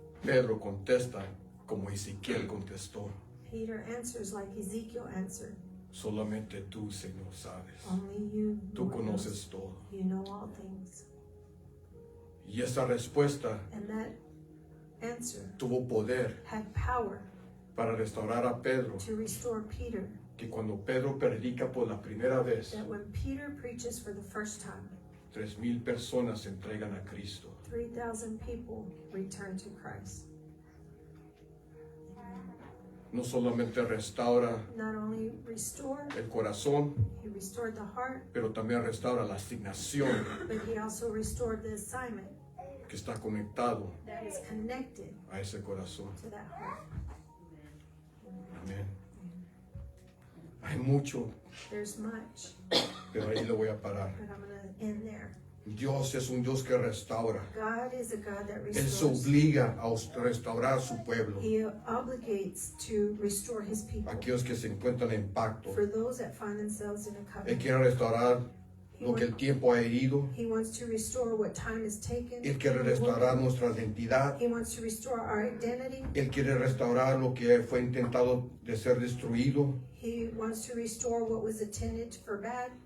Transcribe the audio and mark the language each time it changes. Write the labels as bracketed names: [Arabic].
[Spanish] Pedro contesta como Ezequiel contestó. [English] Peter answers like Ezekiel answered. [Spanish] Solamente tú, Señor, sabes. [English] Only you, [Spanish] Tú [English] Lord, knows. [Spanish] conoces todo. [English] You know all things. [Spanish] Y esa respuesta [English] And that answer [Spanish] tuvo poder [English] had power [Spanish] para restaurar a Pedro. [English] to restore Peter. [Spanish] Que cuando Pedro predica por la primera vez, [English] That when Peter preaches for the first time, [Spanish] 3,000 personas se entregan a Cristo. [English] 3,000 people return to Christ. [Spanish] No solamente restaura [English] Not only restored, [Spanish] el corazón, [English] he restored the heart, [Spanish] pero también restaura la asignación [English] but he also restored the assignment [Spanish] que está conectado [English] that is connected [Spanish] a ese corazón. [English] to that heart. [Spanish] Amén. Hay mucho, [English] There's much, [Spanish] pero ahí lo voy a parar. [English] but I'm going to end there. [Spanish] Dios es un Dios que restaura. [English] God is a God that [Spanish] Él se [English] restores. [Spanish] obliga a restaurar su pueblo. [English] He obligates to restore his people. [Spanish] Aquellos que se encuentran en pacto. [English] For those that find themselves in a [Spanish] Él [English] covenant, [Spanish] quiere restaurar lo que el tiempo ha herido. [English] he wants to restore what time has taken. [Spanish] Él quiere restaurar nuestra identidad. [English] He wants to restore our identity. [Spanish] Él quiere restaurar lo que fue intentado de ser destruido. [English] He wants to restore what was intended for bad.